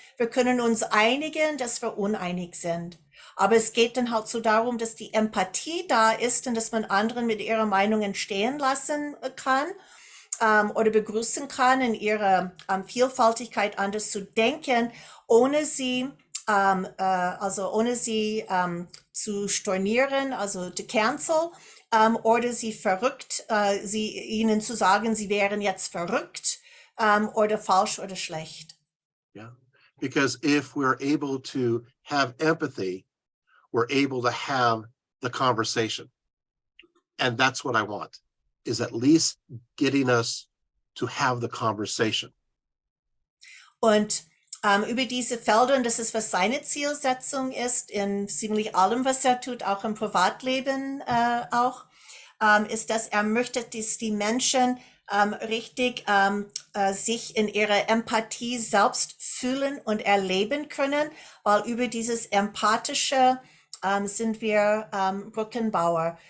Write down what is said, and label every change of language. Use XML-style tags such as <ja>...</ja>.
<de>Wir können uns einigen, dass wir uneinig sind. Aber es geht dann halt so darum, dass die Empathie da ist und dass man anderen mit ihrer Meinung entstehen lassen kann oder begrüßen kann, in ihrer Vielfaltigkeit anders zu denken, ohne sie ohne sie zu stornieren, also</de> <en>to cancel,</en> <de>oder sie verrückt, ihnen zu sagen, sie wären jetzt verrückt oder falsch oder schlecht.</de> <en>Yeah, because if we're able to have empathy, we're able to have the conversation. And that's what I want, is at least getting us to have the conversation.</en> <de>Und über diese Felder, und das ist, was seine Zielsetzung ist, in ziemlich allem, was er tut, auch im Privatleben auch, ist, dass er möchte, dass die Menschen richtig sich in ihrer Empathie selbst fühlen und erleben können, weil über dieses Empathische sind wir Brückenbauer.</de>